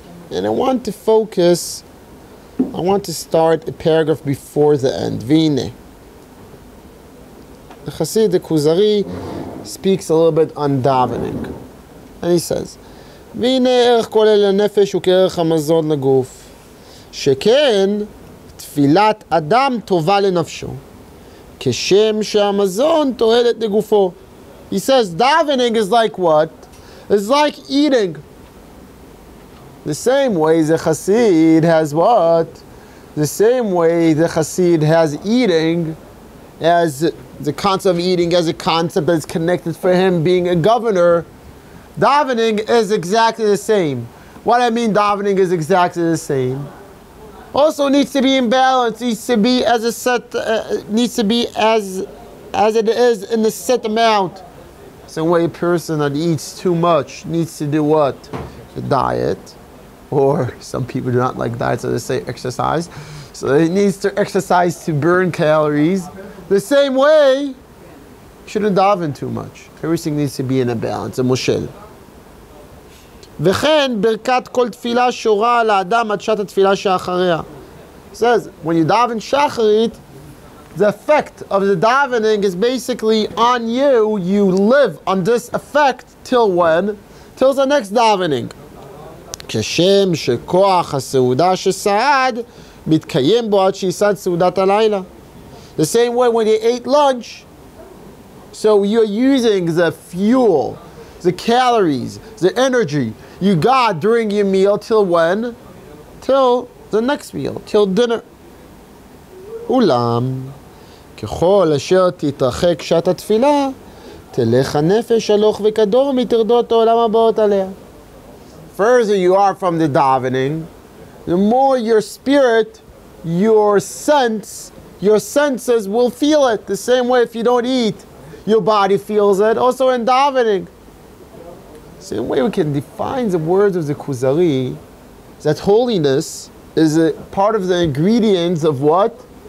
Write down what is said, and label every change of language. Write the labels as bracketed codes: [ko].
[en] And I want to start a paragraph before the end. Vine. The Chassid, the Kuzari, speaks a little bit on davening. And he says, [he] Vine erech kol el hanefesh hu kerech hamazon leguf. Sheken תפילת אדם טובה לנפשו, כשם שהמזון תועלת לגופו. [en] He says davening is like what? It's like eating. The same way the Chassid has what? The same way the Chassid has eating, as the concept of eating as a concept that's connected for him being a governor. Davening is exactly the same. What I mean davening is exactly the same. Also needs to be in balance, needs to be as a set, needs to be as it is in the set amount. Same way a person that eats too much needs to do what? A diet. Or some people do not like diet, so they say exercise. So it needs to exercise to burn calories. The same way, you shouldn't daven too much. Everything needs to be in a balance, a moshel. [he] וכן ברכת כל תפילה שורה על האדם עד שעת התפילה שאחריה. [en] It says, when you daven shacharit, the effect of the davening is basically on you. You live on this effect till when? Till the next davening. [he] כשם שכוח הסעודה שסעד מתקיים בו עד שיסעד סעודת הלילה. [en] The same way when you ate lunch, so you're using the fuel, the calories, the energy you got during your meal till when? Till the next meal, till dinner. [he] אולם, ככל אשר תתרחק שעת התפילה, תלך הנפש הלוך וקדום מטרדות העולם הבאות עליה. [en] Further you are from the davening, the more your spirit, your senses will feel it. The same way if you don't eat, your body feels it. Also in davening. Same way we can define the words of the Kuzari, that holiness is a part of the ingredients of what?